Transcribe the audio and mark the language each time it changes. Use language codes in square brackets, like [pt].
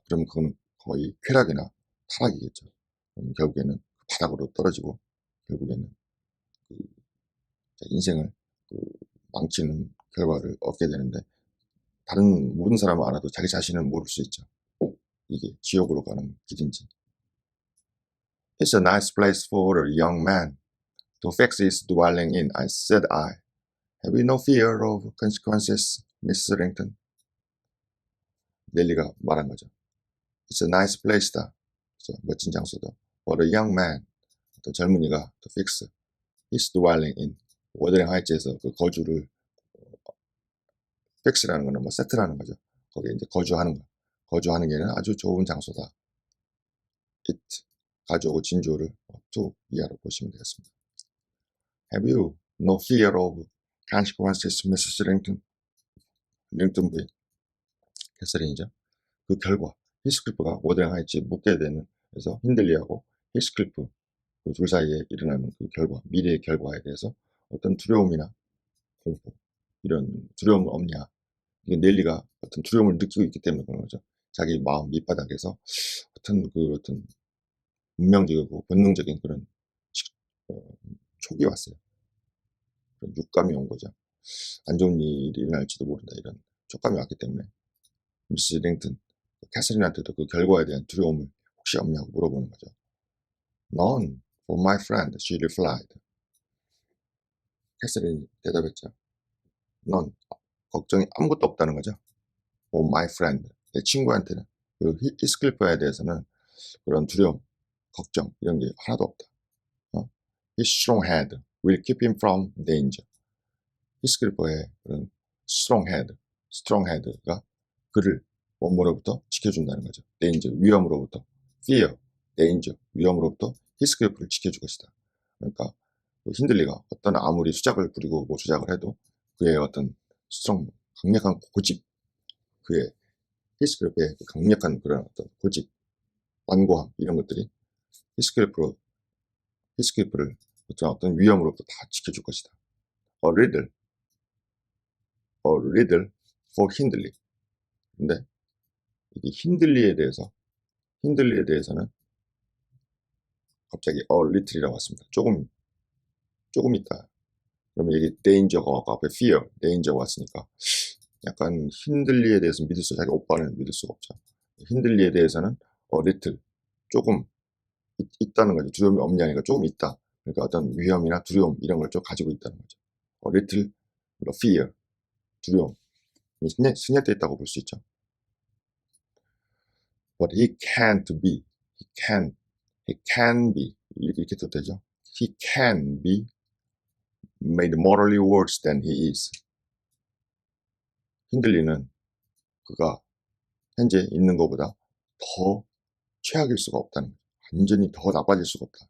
[ko] 그러면 그거는 거의 쾌락이나 타락이겠죠. 그럼 결국에는 바닥으로 떨어지고 결국에는 그 인생을 망치는 결과를 얻게 되는데 다른 모든 사람은 알아도 자기 자신은 모를 수 있죠. 이게 지옥으로 가는 길인지. [en] It's a nice place for a young man to fix his dwelling in, said I. Have you no fear of consequences, Miss Rington? [ko] 넬리가 말한 거죠. [en] It's a nice place다. [ko] 그렇죠? 멋진 장소다. [en] For a young man, [ko] 어떤 젊은이가 [en] to fix his dwelling in, [ko] 워드링 하이츠에서 그 거주를 fix라는 거는 세트라는 거죠. 거기에 이제 거주하는 거. 거주하는 게는 아주 좋은 장소다. it, 가져오고 진주를 to 이하로 보시면 되겠습니다. [en] Have you no fear of consequences, Mrs. [ko] Rington? 링턴 부인, 캐서린이죠. 그 결과, 히스클리프가 워드링 하이츠에 묻게 되는, 그래서 힌들리하고 히스클리프 그 둘 사이에 일어나는 그 결과, 미래의 결과에 대해서 어떤 두려움이나 공포, 이런 두려움은 없냐. 이게 넬리가 어떤 두려움을 느끼고 있기 때문에 그런 거죠. 자기 마음 밑바닥에서 어떤 운명적이고 본능적인 그런 촉이 왔어요. 그런 육감이 온 거죠. 안 좋은 일이 일어날지도 모른다, 이런 촉감이 왔기 때문에 미스 링턴, 캐서린한테도 그 결과에 대한 두려움을 혹시 없냐고 물어보는 거죠. [en] None, for my friend, she replied. [ko] 캐서린이 대답했죠. None, 걱정이 아무것도 없다는 거죠. [en] For my friend, [ko] 내 친구한테는. 그 히스클리프에 대해서는 그런 두려움, 걱정 이런 게 하나도 없다. [en] His strong hand will keep him from danger. [ko] 히스클리프의 그런 strong hand가 그를 원모로부터 지켜준다는 거죠. danger, 위험으로부터. fear, danger, 위험으로부터 히스클리프를 지켜줄 것이다. 그러니까 힌들리가 어떤 아무리 수작을 부리고 뭐 조작을 해도 그의 어떤 강력한 고집, 그의 히스클리프의 강력한 그런 어떤 고집, 완고함 이런 것들이 히스클리프를 어떤 위험으로부터 다 지켜줄 것이다. [en] A riddle for 힌들리. [ko] 근데 이게 힌들리에 대해서는 갑자기 a little이라고 왔습니다. 조금 있다. 그러면 여기 danger가 앞에 fear, danger가 왔으니까 약간 힌들리에 대해서 믿을 수, 자기 오빠는 믿을 수가 없죠. 힌들리에 대해서는 a little, 조금 있다는 거죠. 두려움이 없냐니까 조금 있다. 그러니까 어떤 위험이나 두려움 이런 걸 좀 가지고 있다는 거죠. a little, fear, 두려움. 스녀돼 있다고 볼 수 있죠. [en] But he can't be, he can be [ko] 이렇게 도 되죠. [en] He can be made morally worse than he is. [ko] 힌들리는 그가 현재 있는 것보다 더 최악일 수가 없다는 거죠. 완전히 더 나빠질 수가 없다.